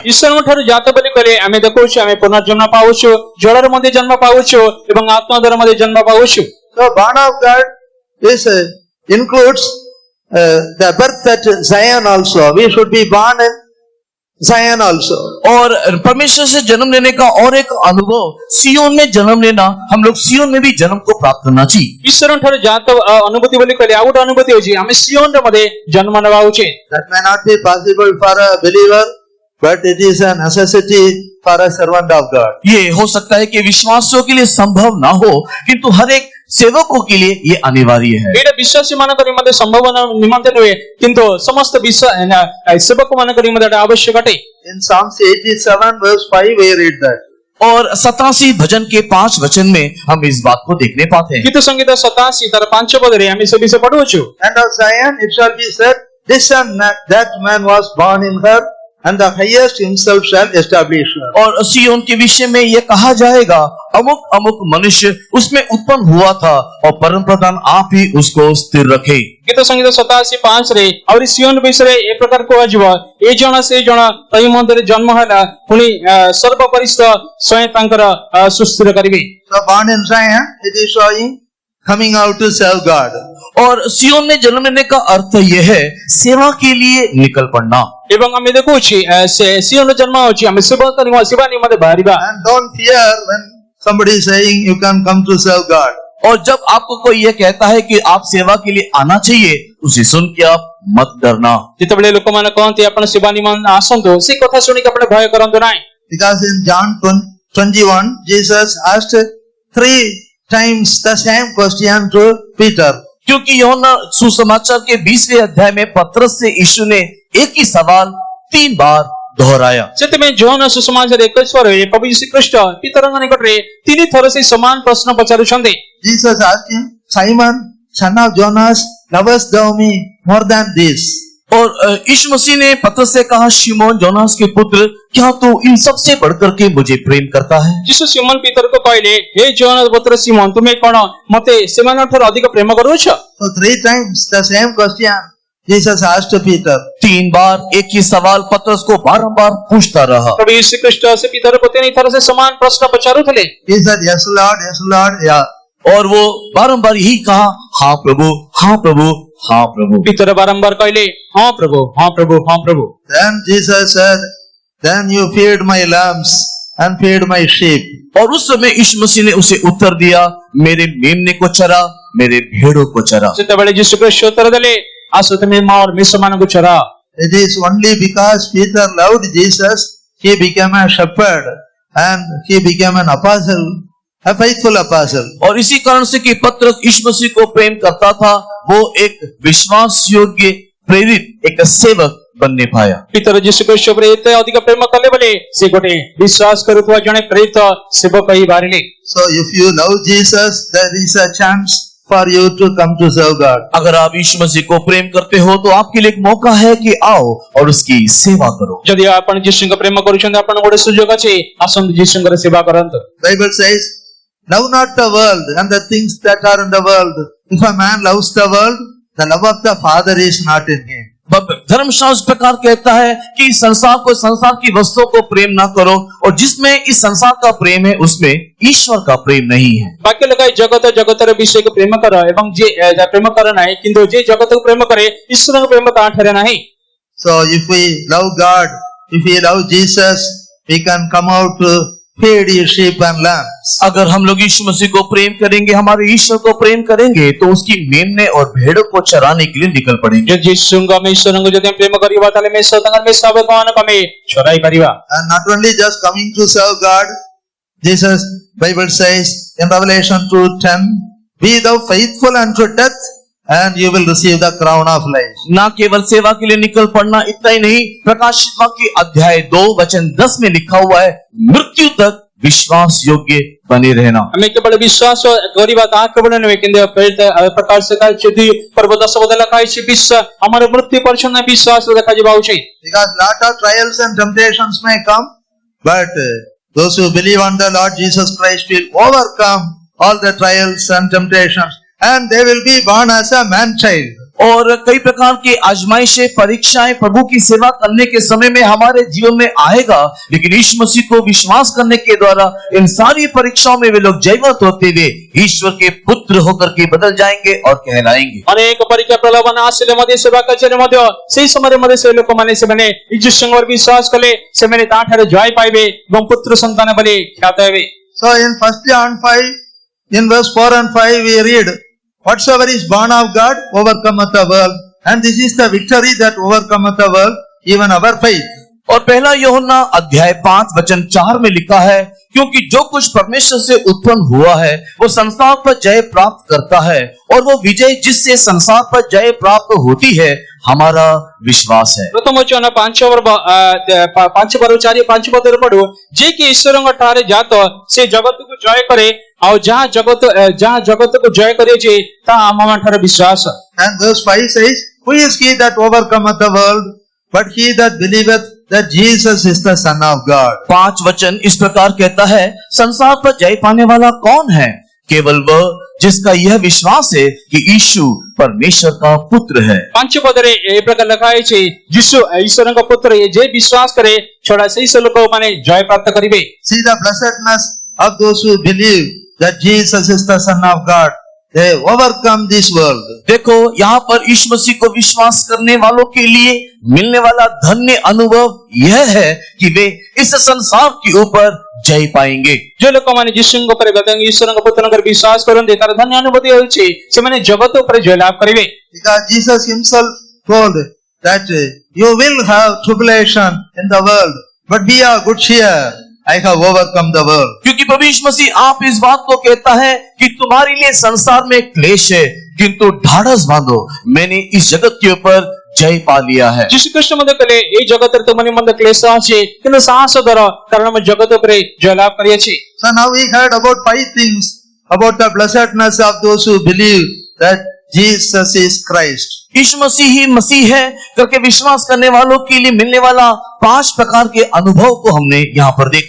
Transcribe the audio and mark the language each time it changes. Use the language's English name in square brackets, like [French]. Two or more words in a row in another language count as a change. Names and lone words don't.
[Odia] ଈଶ୍ୱରଙ୍କ ଠାରୁ ଜାତ ବୋଲି କହିଲେ ଆମେ ଦେଖୁଛୁ ଆମେ ପୁନର୍ଜନ୍ମ ପାଉଛୁ, ଜଳରେ ମଧ୍ୟ ଜନ୍ମ ପାଉଛୁ ଏବଂ ଆତ୍ମା ଦ୍ୱାରା ମଧ୍ୟ ଜନ୍ମ ପାଉଛୁ। [English] So born of God is includes the birth at Zion also. We should be born in Zion also. [Hindi] और परमेश्वर से जन्म लेने का और एक अनुभव सियोन में जन्म लेना, हम लोग सियोन में भी जन्म को प्राप्त करना चाहिए। [Odia] ଈଶ୍ୱରଙ୍କ ଠାରୁ ଜାତ ଅନୁଭୂତି ବୋଲି କହିଲେ ଆଉ ଗୋଟେ ଅନୁଭୂତି ହେଉଛି ଆମେ ସିଓନରେ ମଧ୍ୟ ଜନ୍ମ ନେବା ଉଚିତ। [English] That may not be possible for a believer, but it is a necessity for a servant of God. [Hindi] ये हो सकता है कि विश्वासियों के लिए संभव ना हो, किंतु हर एक सेवकों के लिए ये अनिवार्य है। [Odia] ଏଇଟା ବିଶ୍ୱାସୀ ମାନଙ୍କ ନିମନ୍ତେ ସମ୍ଭବ ନିମନ୍ତେ ନୁହେଁ କିନ୍ତୁ ସମସ୍ତ ସେବକ ମାନଙ୍କ ନିମନ୍ତେ ଏଟା ଆବଶ୍ୟକ ଅଟେ। [English] In Psalms 87 verse 5 we read that. [Hindi] और 87 भजन के 5 वचन में हम इस बात को देखने पाते हैं। [Odia] ଗୀତ ସଂଗୀତ 87 ତାର 5 ପଦରେ ଆମେ ସେ ବିଷୟ ପଢୁଛୁ। [English] And of Zion it shall be said, this and that man was born in her, and the highest himself shall establish her. [Hindi] और सियोन के विषय में यह कहा जाएगा अमुक अमुक मनुष्य उसमें उत्पन्न हुआ था और परम प्रधान आप ही उसको स्थिर रखे। [Odia] ଗୀତ ସଂଗୀତ 87:5 ରେ ଆହୁରି ସିଓନ ବିଷୟରେ ଏ ପ୍ରକାର କୁହାଯିବ, ଏ ଜଣ ସେ ଜଣ ତଇ ମଧ୍ୟରେ ଜନ୍ମ ହେଲା, ପୁଣି ସର୍ବପରିସ୍ଥ ସ୍ୱୟଂ ତାଙ୍କର ସୁସ୍ଥିର କରିବେ। [English] So born in Zion, it is showing coming out to serve God. [Hindi] और सियोन में जन्म लेने का अर्थ यह है सेवा के लिए निकल पड़ना। [Odia] ଏବଂ ଆମେ ଦେଖୁଛି ସିଓନ ଜନ୍ମ ହେଉଛି ଆମେ ସେବା ନିମନ୍ତେ ବାହାରିବା। [English] And don't fear when somebody is saying you can come to serve God. [Hindi] और जब आपको कोई यह कहता है कि आप सेवा के लिए आना चाहिए, उसे सुन के आप मत डरना। [Odia] ଯେତେବେଳେ ଲୋକମାନେ କହନ୍ତି ଆପଣ ସେବା ନିମନ୍ତେ ଆସନ୍ତୁ, ସେ କଥା ଶୁଣିକି ଆପଣ ଭୟ କରନ୍ତୁ ନାହିଁ। [English] Because in John 21, Jesus asked 3 times the same question to Peter. [Hindi] क्योंकि यूहन्ना सुसमाचार के 20वें अध्याय में पतरस से यीशु ने एक ही सवाल 3 बार दोहराया। [Odia] ସେଥିପାଇଁ ଯୋହନ ସୁସମାଚାର 21ରେ ପ୍ରଭୁ ଯୀଶୁ ଖ୍ରୀଷ୍ଟ ପିତରଙ୍କ ନିକଟରେ 3 ଥର ସେ ସମାନ ପ୍ରଶ୍ନ ପଚାରୁଛନ୍ତି। [English] Jesus asked him, Simon, son of Jonas, lovest thou me more than this? [Hindi] और यीशु मसीह ने पतरस से कहा, शिमोन जोनास के पुत्र, क्या तू इन सब से बढ़कर के मुझे प्रेम करता है? [Odia] ଯୀଶୁ ସିମୋନ ପିତରଙ୍କୁ କହିଲେ, ହେ ଯୋହନ ପୁତ୍ର ସିମୋନ, ତୁମେ କଣ ମତେ ସେମାନଙ୍କଠାରୁ ଅଧିକ ପ୍ରେମ କରୁଛ? [English] So 3 times the same question Jesus asked to Peter. [Hindi] 3 बार एक ही सवाल पतरस को बारंबार पूछता रहा। [Odia] ପ୍ରଭୁ ଯୀଶୁ ଖ୍ରୀଷ୍ଟ ସେ ପିତରଙ୍କୁ 3 ଥର ସେ ସମାନ ପ୍ରଶ୍ନ ପଚାରୁଥିଲେ। [English] He said, yes Lord, yeah. [Hindi] और वो बारंबार यही कहा, हाँ प्रभु, हाँ प्रभु, हाँ प्रभु। [Odia] ପିତର ବାରମ୍ବାର କହିଲେ, ହଁ ପ୍ରଭୁ, ହଁ ପ୍ରଭୁ, ହଁ ପ୍ରଭୁ। [English] Then Jesus said, then you feed my lambs and feed my sheep. [Hindi] और उस समय यीशु मसीह ने उसे उत्तर दिया, मेरे मेमने को चरा, मेरे भेड़ों को चरा। [Odia] ସେତେବେଳେ ଯୀଶୁ ଖ୍ରୀଷ୍ଟ ଉତ୍ତର ଦେଲେ, ଆସ ତୁମେ ମୋର ମେଷମାନଙ୍କୁ ଚରାଅ। [English] It is only because Peter loved Jesus, he became a shepherd and he became an apostle, a faithful apostle. [Hindi] और इसी कारण से कि पतरस यीशु मसीह को प्रेम करता था, वो एक विश्वास योग्य प्रेरित एक सेवक बनने पाया। [Odia] ପିତର ଯୀଶୁ ଖ୍ରୀଷ୍ଟ ଉପରେ ଏତେ ଅଧିକ ପ୍ରେମ କଲେ ବୋଲି ସେ ଗୋଟେ ବିଶ୍ୱାସ କରୁଥିବା ଜଣେ ପ୍ରେରିତ ସେବକ ହେଇ ବାହାରିଲେ। [English] So if you love Jesus, there is a chance for you to come to serve God. [Hindi] अगर आप यीशु मसीह को प्रेम करते हो तो आपके लिए एक मौका है कि आओ और उसकी सेवा करो। [Odia] ଯଦି ଆପଣ ଯୀଶୁଙ୍କ ପ୍ରେମ କରୁଛନ୍ତି, ଆପଣ ଗୋଟେ ସୁଯୋଗ ଅଛି, ଆସନ୍ତୁ ଯୀଶୁଙ୍କର ସେବା କରନ୍ତୁ। [English] Bible says, love not the world and the things that are in the world. If a man loves the world, the love of the Father is not in him. [Hindi] धर्मशास्त्र प्रकार कहता है कि संसार की वस्तुओं को प्रेम ना करो, और जिसमें इस संसार का प्रेम है उसमें ईश्वर का प्रेम नहीं है। [Odia] ବାକ୍ୟ ଲେଖାଏ ଜଗତର ବିଷୟକୁ ପ୍ରେମ କର ଏବଂ ଯିଏ ପ୍ରେମ କରେ ନାହିଁ, କିନ୍ତୁ ଯିଏ ଜଗତକୁ ପ୍ରେମ କରେ ଈଶ୍ୱରଙ୍କ ପ୍ରେମ ତାଠାରେ ନାହିଁ। [English] So if we love God, if we love Jesus, we can come out feed his sheep and lambs. [Hindi] अगर हम लोग यीशु मसीह को प्रेम करेंगे, हमारे ईश्वर को प्रेम करेंगे, तो उसकी मेमने और भेड़ों को चराने के लिए निकल पड़ेंगे। [Odia] ଯଦି ଯୀଶୁଙ୍କୁ ଆମେ ଈଶ୍ୱରଙ୍କୁ ଯଦି ଆମେ ପ୍ରେମ କରିବା ତାହେଲେ ମେଷ ତାଙ୍କର ମେଷ ମାନଙ୍କୁ ଆମେ ଚରାଇ ପାରିବା। [English] And not only just coming to serve God, Jesus, Bible says in Revelation 2:10, be thou faithful unto death, and you will receive the crown of life. [Hindi] ना केवल सेवा के लिए निकल पड़ना, इतना ही नहीं, प्रकाशित वाक्य अध्याय 2 वचन 10 में लिखा हुआ है, मृत्यु तक विश्वास योग्य बने रहना। [Odia] ଆମେ କେବଳ ବିଶ୍ୱାସ କରିବା ତାହା କେବଳ ନୁହେଁ, କିନ୍ତୁ ପ୍ରକାଶ ଯଦି ପର୍ବ 10 ପଦ ଲେଖା ହେଇଛି ବିଶ୍ୱାସ ଆମର ମୃତ୍ୟୁ ପର୍ଯ୍ୟନ୍ତ ବିଶ୍ୱାସ ଦେଖାଯିବା ଉଚିତ। [English] Because lot of trials and temptations may come, but those who believe on the Lord Jesus Christ will overcome all the trials and temptations, and they will be born as a man child. [Hindi] और कई प्रकार की आजमाइशें, परीक्षाएं प्रभु की सेवा करने के समय में हमारे जीवन में आएगा, लेकिन यीशु मसीह को विश्वास करने के द्वारा इन सारी परीक्षाओं में वे लोग जयवंत होते हुए ईश्वर के पुत्र होकर के बदल जाएंगे और कहलाएंगे। [Odia] ଅନେକ ପରୀକ୍ଷା ପ୍ରଲୋଭନ ଆସିଲେ ମଧ୍ୟ ସେବା କାର୍ଯ୍ୟରେ ମଧ୍ୟ ସେହି ସମୟରେ ମଧ୍ୟ ସେ ଲୋକମାନେ ସେମାନେ ଯୀଶୁଙ୍କର ବିଶ୍ୱାସ କଲେ, ସେମାନେ ତାଠାରୁ ଜୟ ପାଇବେ ଏବଂ ପୁତ୍ର ସନ୍ତାନ ବୋଲି ଖ୍ୟାତ ହେବେ। [English] So in 1 John 5, in verse 4 and 5 we read, whatsoever is born of God overcometh the world, and this is the victory that overcometh the world, even our faith. [Hindi] और पहला यूहन्ना अध्याय 5 वचन 4 में लिखा है, क्योंकि जो कुछ परमेश्वर से उत्पन्न हुआ है वो संसार पर जय प्राप्त करता है, और वो विजय जिससे संसार पर जय प्राप्त होती है हमारा विश्वास है। [Odia] ପ୍ରଥମ ବଚନ 5 ପଦରୁ ପଢୁ, ଯେ କି ଈଶ୍ୱରଙ୍କ ଠାରେ ଜାତ ସେ ଜଗତକୁ ଜୟ କରେ, ଆଉ ଯାହା ଜଗତକୁ ଜୟ କରିଛି ତାହା ଆମମାନଙ୍କର ବିଶ୍ୱାସ। [English] And verse 5 says, who is he that overcometh the world, but he that believeth that Jesus is the Son of God. [Hindi] 5 वचन इस प्रकार कहता है, संसार पर जय पाने वाला कौन है? केवल वह जिसका यह विश्वास है कि यीशु परमेश्वर का पुत्र है। [Odia] 5 ପଦରେ ଏ ପ୍ରକାର ଲେଖା ହେଇଛି, ଯୀଶୁ ଈଶ୍ୱରଙ୍କ ପୁତ୍ର, ଯେ ବିଶ୍ୱାସ କରେ ଛଡ଼ା ସେହି ଲୋକମାନେ ଜୟ ପ୍ରାପ୍ତ କରିବେ। [English] See the blessedness of those who believe that Jesus is the Son of God. They overcome this world. [Hindi] देखो यहाँ पर यीशु मसीह को विश्वास करने वालों के लिए मिलने वाला धन्य अनुभव यह है कि वे इस संसार के ऊपर जय पाएंगे। [Odia] जो ଲୋକମାନେ ଯୀଶୁଙ୍କ ଉପରେ ଈଶ୍ୱରଙ୍କ ପୁତ୍ରଙ୍କର ବିଶ୍ୱାସ କରନ୍ତି ତାର ଧନ୍ୟ ଅନୁଭୂତି ହେଉଛି ସେମାନେ ଜଗତ ଉପରେ ଜୟ ଲାଭ କରିବେ। [English] Because Jesus himself told that you will have tribulation in the world, but be of good cheer, I have overcome the world. [Hindi] क्योंकि प्रभु यीशु मसीह आप इस बात को कहता है कि तुम्हारे लिए संसार में क्लेश है, किंतु ढाढ़स बांधो, मैंने इस जगत के ऊपर जय पा लिया है। [Odia] ଯୀଶୁ ଖ୍ରୀଷ୍ଟ ମଧ୍ୟ କହିଲେ ଏଇ ଜଗତରେ ତୁମ ନିମନ୍ତେ କ୍ଲେଶ ଅଛି, କିନ୍ତୁ ସାହସ ଧର, କାରଣ ମୁଁ ଜଗତ ଉପରେ ଜୟ ଲାଭ କରିଅଛି। [English] So now we heard about 5 things about the blessedness of those who believe that Jesus is Christ. [Hindi] यीशु मसीह ही मसीह है करके विश्वास करने वालों के लिए मिलने वाला 5 प्रकार के अनुभव को हमने यहाँ पर देखा।